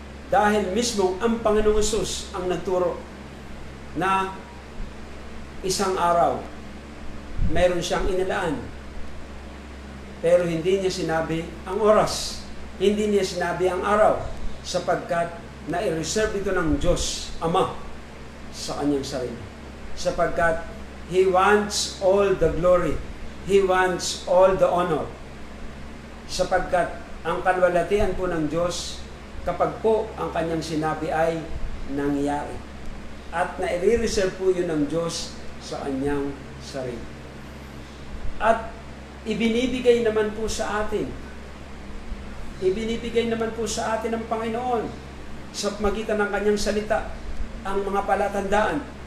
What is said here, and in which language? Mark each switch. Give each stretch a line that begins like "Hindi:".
Filipino: Dahil mismo ang Panginoong Hesus ang nagturo na isang araw meron siyang inilaan. Pero hindi niya sinabi ang oras. Hindi niya sinabi ang araw sapagkat na-reserve ito ng Diyos Ama sa kanyang sarili. Sapagkat
English: He wants all the glory. He wants all the honor.
Filipino: Sapagkat ang kalwalatian po ng Diyos kapag po ang kanyang sinabi ay nangyari. At na-reserve po yun ng Diyos sa kanyang sarili. At ibinibigay naman po sa atin. Ibinibigay naman po sa atin ng Panginoon sa magitan ng kanyang salita ang mga palatandaan.